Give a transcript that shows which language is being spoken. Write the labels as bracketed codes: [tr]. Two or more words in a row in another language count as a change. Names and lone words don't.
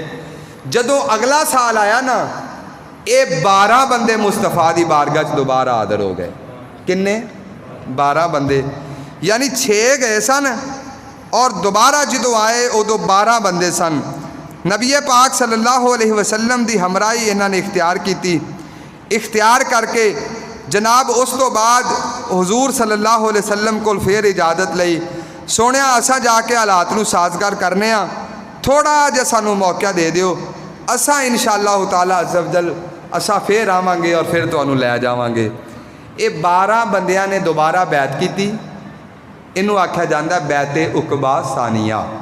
[pa] ਜਦੋਂ ਅਗਲਾ ਸਾਲ ਆਇਆ ਨਾ, ਇਹ 12 ਬੰਦੇ ਮੁਸਤਫਾ ਦੀ ਬਾਰਗਾਹ 'ਚ ਦੁਬਾਰਾ ਹਾਜ਼ਰ ਹੋ ਗਏ। ਕਿੰਨੇ? 12 ਬੰਦੇ, ਯਾਨੀ 6 ਗਏ ਸਨ ਔਰ ਦੁਬਾਰਾ ਜਦੋਂ ਆਏ ਉਦੋਂ 12 ਬੰਦੇ ਸਨ। ਨਬੀ ਪਾਕ [ar] صلى الله عليه وسلم [pa] ਦੀ ਹਮਰਾਹੀ ਇਹਨਾਂ ਨੇ ਇਖਤਿਆਰ ਕੀਤੀ। ਇਖਤਿਆਰ ਕਰਕੇ ਜਨਾਬ ਉਸ ਤੋਂ ਬਾਅਦ ਹਜ਼ੂਰ [ar] صلى الله عليه وسلم [pa] ਕੋਲ ਫਿਰ ਇਜਾਜ਼ਤ ਲਈ। ਸੋਹਣਿਆ ਅਸਾਂ ਜਾ ਕੇ ਹਾਲਾਤ ਨੂੰ ਸਾਜ਼ਗਾਰ ਕਰਨੇ ਆ, ਥੋੜ੍ਹਾ ਜਿਹਾ ਸਾਨੂੰ ਮੌਕਾ ਦੇ ਦਿਓ, ਅਸਾਂ [ar] إن شاء الله تعالى عز وجل [pa] ਅਸਾਂ ਫਿਰ ਆਵਾਂਗੇ ਔਰ ਫਿਰ ਤੁਹਾਨੂੰ ਲੈ ਜਾਵਾਂਗੇ। ਇਹ 12 ਬੰਦਿਆਂ ਨੇ ਦੁਬਾਰਾ ਬੈਤ ਕੀਤੀ। ਇਹਨੂੰ ਆਖਿਆ ਜਾਂਦਾ ਬੈਤ ਉਕਬਾ ਸਾਨੀਆ।